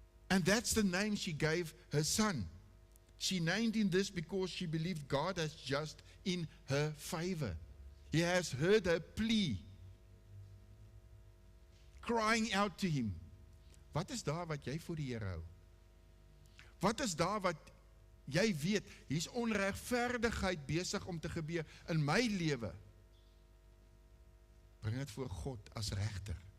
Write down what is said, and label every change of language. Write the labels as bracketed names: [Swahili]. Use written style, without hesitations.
[English] And that's the name she gave her son. She named him this because she believed God has judged in her favor. He has heard her plea, crying out to him. [Afrikaans] Wat is daar wat jy vir die Here hou? Wat is daar wat jy weet, hier's onregverdigheid besig om te gebeur in my lewe? Bring dit voor God as regter.